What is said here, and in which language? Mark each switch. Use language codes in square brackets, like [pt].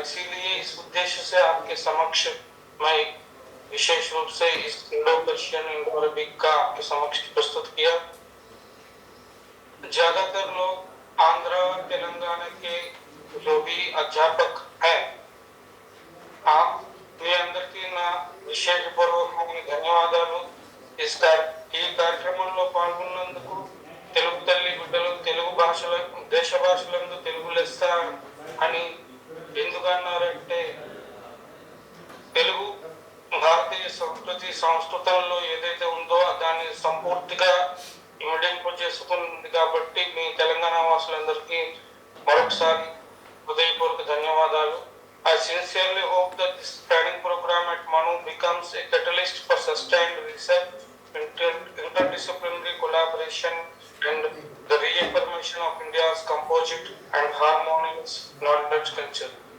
[hi] इसीलिए इस उद्देश्य से आपके समक्ष मैं विशेष रूप से इस इंडो पर्शियन, इंडो अरबिक का आपके समक्ष प्रस्तुत किया। ज्यादातर लोग आंध्र, तेलंगाना के जो भी अध्यापक हैं, आप [te] మీ అందరికీ నా విశేషపూర్వకమైన ధన్యవాదాలు। ఈ కార్యక్రమంలో పాల్గొన్నందుకు తెలుగు తల్లి బిడ్డలు తెలుగు భాషల దేశ భాషలందు తెలుగు లెస్స అని ఎందుకన్నారంటే తెలుగు భారతీయ సంస్కృతి సంస్కృతంలో ఏదైతే ఉందో దాన్ని సంపూర్తిగా ఇమిడింపు చేసుకుంది కాబట్టి మీ తెలంగాణ వాసులందరికీ మరొకసారి హృదయపూర్వక ధన్యవాదాలు। [en] I sincerely hope that this training program at MANUU becomes a catalyst for sustained research, interdisciplinary collaboration, and the reaffirmation of India's composite and harmonious knowledge culture.